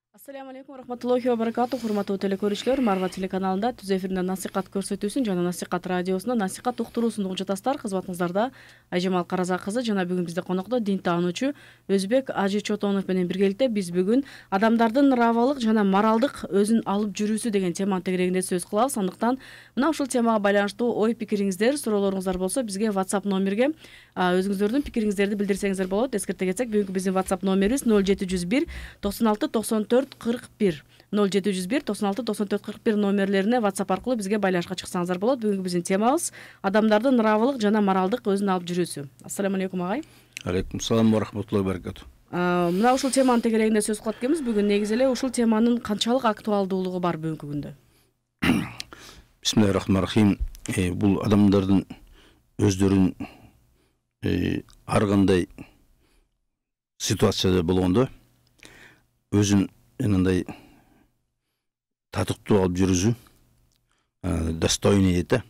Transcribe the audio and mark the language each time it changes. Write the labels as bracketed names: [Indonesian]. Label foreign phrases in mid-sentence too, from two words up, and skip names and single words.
[Arabic] السلام عليكم رحمة الله وبركاته. [Kyrgyz] Урматтуу телекөрүүчүлөр, Марва телеканалында түз эфиринде насихат көрсөтүүсүн жана насихат радиосунда насихат уктуруусун угуп жатасыздар. Кызматыңыздарда Айжамал Караза кызы жана бүгүн бизде конокто дин таануучу Өзбек Ажи Чотонов менен биргеликте биз бүгүн адамдардын нравалык жана моралдык өзүн алып жүрүүсү деген теманын тегерегинде сөз кылабыз. Андыктан мына ушул темага байланыштуу ой пикириңиздер, суроолоруңуздар болсо бизге WhatsApp номерге өзүңүздөрдүн пикириңиздерди билдирсеңиздер болот. Эскерте кетсек, бүгүнкү биздин WhatsApp номерибиз 0701 96 94 41 0701 96 94 41 номерлерине WhatsApp аркылуу бизге байланышка чыксаңыздар болот. Бүгүнкү биздин темабыз адамдардын нравалык жана моралдык өзүн алып жүрүүсү. [Arabic] السلام عليكم агай. عليكم السلام ورحمة الله وبركاته. [Kyrgyz] Мына ушул теманын тегерегинде сөз кылат экенбиз. Бүгүн негизи эле ушул теманын канчалык актуалдуулугу бар бүгүнкү күндө? [Arabic] بسم الله الرحمن الرحيم. [Kyrgyz] Бул адамдардын өздөрүн ар кандай ситуацияда болгондо өзүн мындай татыктуу алып жүрүүсү, достойный дейт да.